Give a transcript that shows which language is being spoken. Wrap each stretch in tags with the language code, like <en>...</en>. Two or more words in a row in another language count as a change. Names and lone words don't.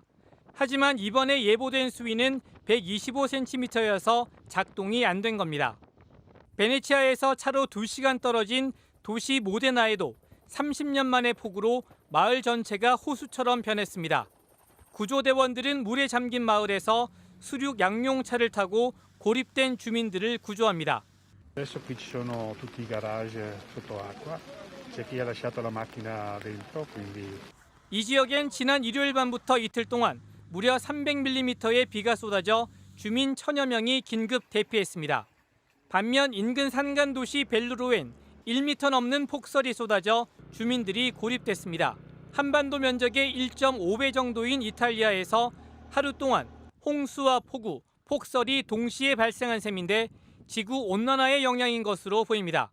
<ko>하지만 이번에 예보된 수위는 125cm여서 작동이 안 된 겁니다. 베네치아에서 차로 2시간 떨어진 도시 모데나에도 30년 만의 폭우로 마을 전체가 호수처럼 변했습니다. 구조대원들은 물에 잠긴 마을에서 수륙 양용차를 타고 고립된 주민들을 구조합니다.</ko> <it>Adesso qui ci sono tutti i garage sotto acqua, c'è chi ha lasciato la macchina dentro, quindi</it> <ko>이 지역엔 지난 일요일 밤부터 이틀 동안 무려 300mm의 비가 쏟아져 주민 1000여 명이 긴급 대피했습니다. 반면 인근 산간 도시 벨루로엔 1m 넘는 폭설이 쏟아져 주민들이 고립됐습니다. 한반도 면적의 1.5배 정도인 이탈리아에서 하루 동안 홍수와 폭우, 폭설이 동시에 발생한 셈인데 지구 온난화의 영향인 것으로 보입니다.</ko>